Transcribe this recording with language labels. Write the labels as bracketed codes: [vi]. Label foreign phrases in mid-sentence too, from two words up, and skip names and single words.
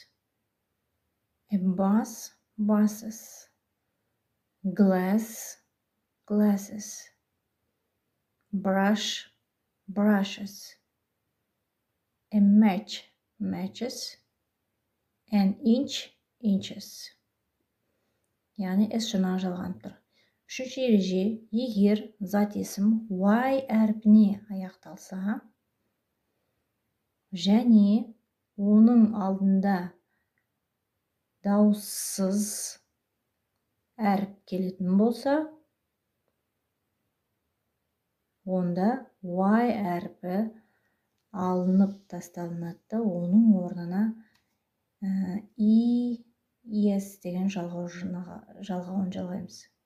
[en] A bus, buses. Glass, glasses. Brush, brushes. A match, matches. An inch, inches. [kk] Yani S шына жалғанып тұр. Үшінші ереже, егер зат есім Y әрпіне аяқталса, және оның алдында дауыссыз әріп келетін болса, онда Y әрпі алынып тасталынады, оның орнына ES деген жалғауын жалғаймыз.